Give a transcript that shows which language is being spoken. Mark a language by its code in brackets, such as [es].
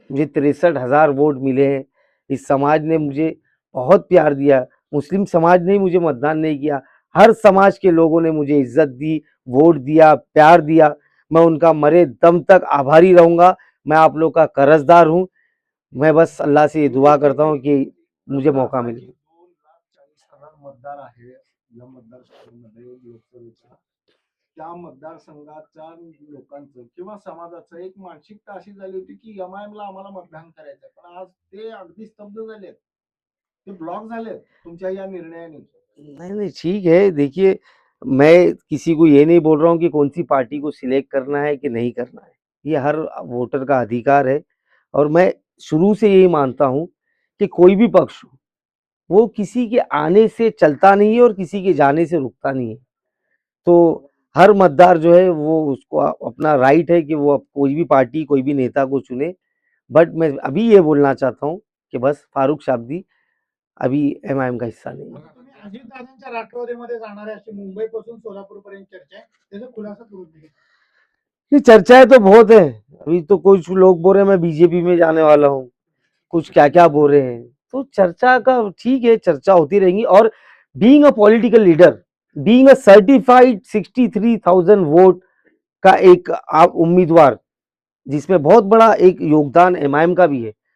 [hi] मुझे 63,000 वोट मिले हैं। इस समाज ने मुझे बहुत प्यार दिया। मुस्लिम समाज ने ही मुझे मतदान नहीं किया। हर समाज के लोगों ने मुझे इज़्ज़त दी, वोट दिया, प्यार दिया। मैं उनका मरे दम तक आभारी रहूँगा। मैं आप लोग का कर्ज़दार हूँ। मैं बस अल्लाह से ये दुआ करता हूँ कि मुझे मौका मिले। [mr] 2,40,000 मतदार आहे या मतदारसंघामध्ये लोकसभेच्या. त्या मतदारसंघाच्या लोकांचं किंवा समाजाचं एक मानसिकता अशी झाली होती की एमआयएम ला आम्हाला मतदान करायचंय, पण आज ते अगदी स्तब्ध झालेत, ते ब्लॉक झालेत तुमच्या या निर्णयाने. [hi] नहीं, नहीं, ठीक है। देखिए, मैं किसी को ये नहीं बोल रहा हूँ कि कौन-सी पार्टी को सिलेक्ट करना है कि नहीं करना है। ये हर वोटर का अधिकार है और मैं शुरू से यही मानता हूँ कि कोई भी पक्ष हो, वो किसी के आने से चलता नहीं है और किसी के जाने से रुकता नहीं है। तो हर मतदार जो है वो उसको अपना राइट है कि वो अब कोई भी पार्टी, कोई भी नेता को चुने। बट मैं अभी ये बोलना चाहता हूँ कि बस फारूक शाब्दी अभी एमआईएम का हिस्सा नहीं है। [mr] तुम्ही अजितदादांच्या राष्ट्रवादीमध्ये जाणार आहे अशी मुंबईपासून सोलापूरपर्यंत चर्चा आहे. त्याचा खुलासा करून दिला. [hi] ये चर्चाएं तो बहुत है। अभी तो कुछ लोग बोल रहे हैं मैं बीजेपी में जाने वाला हूँ, कुछ क्या-क्या बोल रहे हैं। तो चर्चा का ठीक है, चर्चा होती रहेंगी और [en] being a political leader, [hi] being a certified 63,000 vote का एक आप उम्मीदवार, जिसमें बहुत बड़ा एक योगदान एमआईएम का भी है।